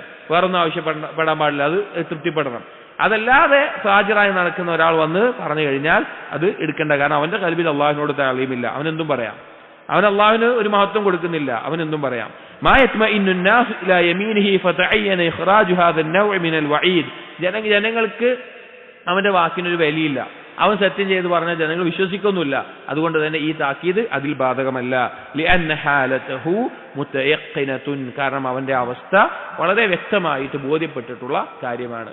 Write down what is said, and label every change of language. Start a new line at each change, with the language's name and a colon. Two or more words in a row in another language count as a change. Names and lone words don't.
Malayalam: വേറൊന്നും ആവശ്യപ്പെടാൻ പാടില്ല, അത് തൃപ്തിപ്പെടണം. അതല്ലാതെ ഫാജിറായി നടക്കുന്ന ഒരാൾ വന്ന് പറഞ്ഞു കഴിഞ്ഞാൽ അത് എടുക്കേണ്ട. കാരണം അവന്റെ ഖൽബിൽ അള്ളാഹുവിനോട് തഅലീമില്ല, അവനെന്തും പറയാം. അവൻ അള്ളാഹുവിന് ഒരു മഹത്വം കൊടുക്കുന്നില്ല, അവനെന്തും പറയാം.
Arabic: ما يطمئن الناس إلى يمينه فتعين إخراج هذا النوع من الوعيد,
Malayalam: ജനങ്ങൾക്ക് അവന്റെ വാക്കിനൊരു വിലയില്ല. അവൻ സത്യം ചെയ്ത് പറഞ്ഞാൽ ജനങ്ങൾ വിശ്വസിക്കൊന്നുമില്ല. അതുകൊണ്ട് തന്നെ ഈ താക്കീത് അതിൽ ബാധകമല്ല.
Arabic: لأن حالته متيقنة,
Malayalam: കാരണം അവന്റെ അവസ്ഥ വളരെ വ്യക്തമായിട്ട് ബോധ്യപ്പെട്ടിട്ടുള്ള കാര്യമാണ്.